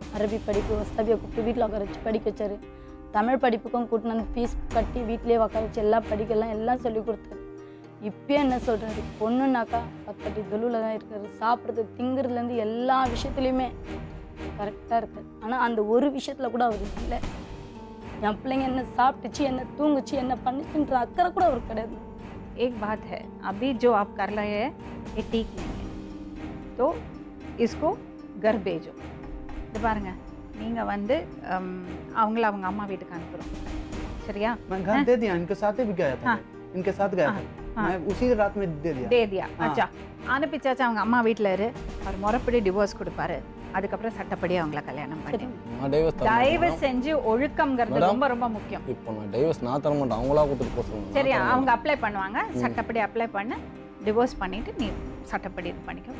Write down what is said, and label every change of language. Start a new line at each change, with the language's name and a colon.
Tamil: அரபி படிப்பு வசதியை கூப்பிட்டு வீட்டில் உட்கார வச்சு படிக்க வச்சார். தமிழ் படிப்புக்கும் கூட்டினு வந்து ஃபீஸ் கட்டி வீட்லேயே உட்கார வச்சு எல்லாம் படிக்கலாம் எல்லாம் சொல்லி கொடுத்தாரு. இப்போயே என்ன சொல்கிறாரு, பொண்ணுனாக்கா 10 அடி தொழுவில் தான் இருக்காரு. சாப்பிட்றது திங்கிறதுலேருந்து எல்லா விஷயத்துலையுமே கரெக்டாக இருக்காரு. ஆனால் அந்த ஒரு விஷயத்தில் கூட அவர் இல்லை. என் பிள்ளைங்க என்ன சாப்பிட்டுச்சு என்ன தூங்குச்சு என்ன பண்ணிச்சுன்ற அக்கறை கூட அவருக்கு கிடையாது.
Hindi: एक बात है अभी जो आप कर रहे हैं ये ठीक नहीं है तो इसको घर भेजो.
Tamil: இது பாருங்க நீங்க வந்து அவங்கள அவங்க அம்மா வீட்டுக்கு அனுப்புறோம் சரியா?
Hindi: मैं घर दे दिया इनके साथ भी गया था इनके साथ गया था मैं उसी रात में दे दिया दे दिया अच्छा
Tamil: அனுப்பிச்சாச்சு. அவங்க அம்மா வீட்டில் இரு அவர் முறைப்படி டிவோர்ஸ் கொடுப்பாரு. அதுக்கப்புறம் சட்டப்படி அவங்கள கல்யாணம் பண்ணி நான் டைவர்ஸ் தர தயவு செஞ்சு ஒழுக்கம்ங்கிறது ரொம்ப ரொம்ப முக்கியம். இப்போ நான் டைவர்ஸ் நான் தர மாட்டேன் அவங்களா கொடுத்துட்டு போக சொல்லுங்க. சரியா? அவங்க அப்ளை பண்ணுவாங்க சட்டப்படி அப்ளை பண்ண டிவோர்ஸ் பண்ணிவிட்டு நீ சட்டப்படி இது பண்ணிக்க.